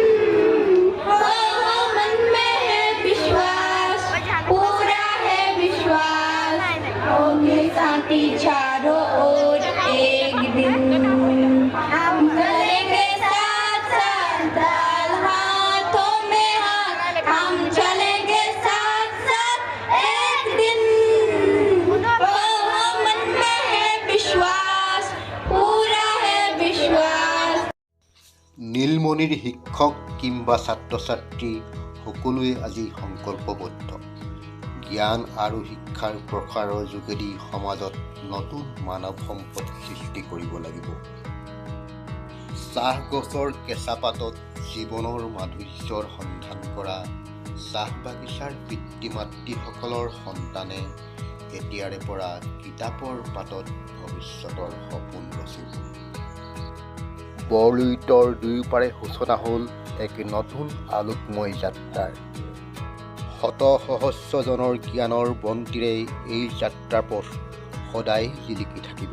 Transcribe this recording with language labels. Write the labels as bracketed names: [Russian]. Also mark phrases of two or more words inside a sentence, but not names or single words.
[Hindi] मन में है विश्वास पूरा है विश्वास होगी शांति चारों ओर एक दिन हम चलेंगे साथ साथ ताल हाथों में हाथ हम चलेंगे साथ साथ एक दिन मन में है विश्वास पूरा है विश्वास [Assamese] নীলমণিৰ শিক্ষক কিংবা ছাত্ৰ-ছাত্ৰী সকলোৱে আজি সংকল্পবদ্ধ জ্ঞান আৰু শিক্ষাৰ প্ৰসাৰৰ যোগেদি সমাজত নতুন মানৱ সম্পদ সৃষ্টি কৰিব লাগিব চাহ গছৰ কেঁচা পাতত জীৱনৰ মাধুৰ্যৰ সন্ধান কৰা চাহ বাগিচাৰ পিতৃ মাতৃসকলৰ সন্তানে এতিয়াৰে পৰা কিতাপৰ পাতত ভৱিষ্যতৰ সপোন ৰচিব বৰলুইতৰ দুয়োপাৰে সূচনা হ'ল এক নতুন আলোকময় যাত্ৰাৰ শত সহস্ৰজনৰ জ্ঞানৰ বন্তিৰে এই যাত্ৰাৰ পথ সদায় জিলিকি থাকিব